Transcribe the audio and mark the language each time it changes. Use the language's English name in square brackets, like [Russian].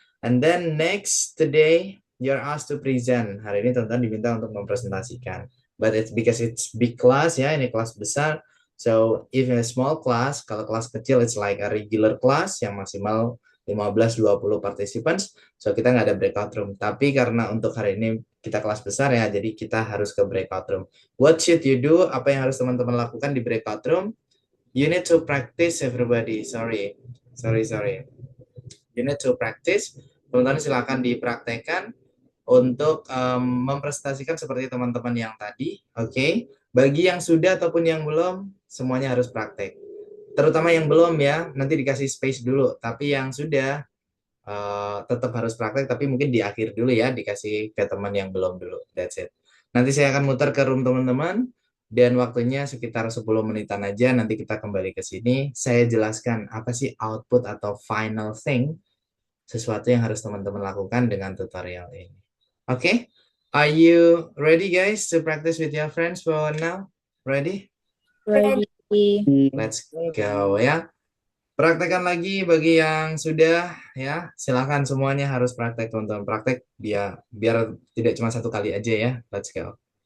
[English] And then next today you're asked to present. [Indonesian] Hari ini teman-teman diminta untuk mempresentasikan. [English] But it's because it's big class ya, [Indonesian] ini kelas besar. [English] So if in a small class, [Indonesian] kalau kelas kecil [English] it's like a regular class [Indonesian] yang maksimal [English] 15-20 participants. [Indonesian] So kita nggak ada breakout room. Tapi karena untuk hari ini kita kelas besar ya, jadi kita harus ke breakout room. [English] What should you do? [Indonesian] Apa yang harus teman-teman lakukan di breakout room? [English] You need to practice everybody. Sorry. You need to practice. [Indonesian] Teman-teman silakan dipraktekkan untuk mempresentasikan seperti teman-teman yang tadi. Oke. Bagi yang sudah ataupun yang belum, semuanya harus praktek. Terutama yang belum ya, nanti dikasih space dulu. Tapi yang sudah tetap harus praktek, tapi mungkin di akhir dulu ya, dikasih ke teman yang belum dulu. [English] That's it. [Indonesian] Nanti saya akan muter ke room teman-teman, dan waktunya sekitar 10 menitan aja, nanti kita kembali ke sini. Saya jelaskan apa sih output atau final thing, sesuatu yang harus teman-teman lakukan dengan tutorial ini. Oke? [English] Are you ready guys to practice with your friends for now? Ready? Ready. Let's go [Indonesian] ya. Praktekkan lagi bagi yang sudah ya. Silakan semuanya harus praktek teman-teman. Praktek biar tidak cuma satu kali aja ya. [English] Let's go.